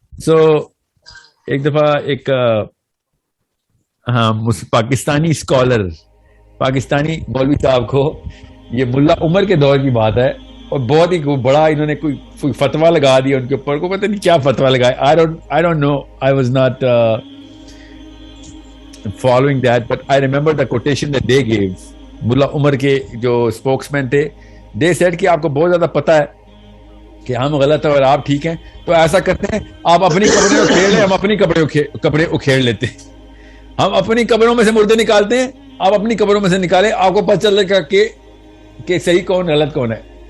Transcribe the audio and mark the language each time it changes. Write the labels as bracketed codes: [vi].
[ur] سو ایک دفعہ ایک ہاں پاکستانی اسکالر، پاکستانی مولوی صاحب کو، یہ ملا عمر کے دور کی بات ہے، اور بہت ہی بڑا انہوں نے کوئی فتوا لگا دیا ان کے اوپر، کو پتہ نہیں کیا فتوا لگایا. [en] I don't know, I was not following that, but I remember the quotation that they gave. [ur] ملا عمر کے جو اسپوکس مین تھے، [en] they said [ur] کہ آپ کو بہت زیادہ پتہ ہے کہ ہم غلط ہیں اور آپ ٹھیک ہیں، تو ایسا کرتے ہیں آپ اپنی کپڑے اکھیڑ لیں، ہم اپنی کپڑے اکھیڑ لیتے ہیں. ہم اپنی قبروں میں سے مردے نکالتے ہیں، آپ اپنی قبروں میں سے نکالیں، آپ کو پتہ چل گا کہ صحیح کون غلط کون ہے.